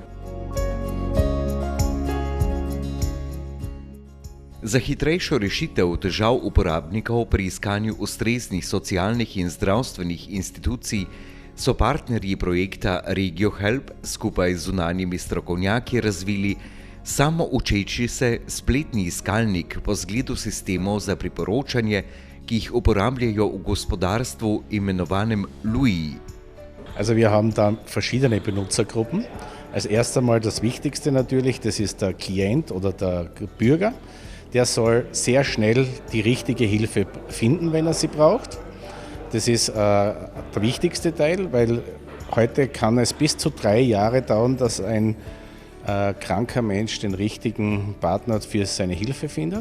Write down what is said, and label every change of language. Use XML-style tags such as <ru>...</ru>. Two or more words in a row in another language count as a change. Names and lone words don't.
<sl>Za hitrejšo rešitev težav uporabnikov pri iskanju ustreznih socialnih in zdravstvenih institucij so partnerji projekta RegioHelp skupaj z zunanjimi strokovnjaki razvili samoučeči se spletni iskalnik po zgledu sistemov za priporočanje, ki jih uporabljajo v gospodarstvu imenovanem LUI.</sl> <de>Also wir haben da verschiedene Benutzergruppen. Als erstes einmal das Wichtigste natürlich, das ist der Klient oder der Bürger. Der soll sehr schnell die richtige Hilfe finden, wenn er sie braucht. Das ist der wichtigste Teil, weil heute kann es bis zu 3 Jahre dauern, dass ein kranker Mensch den richtigen Partner für seine Hilfe findet.</de>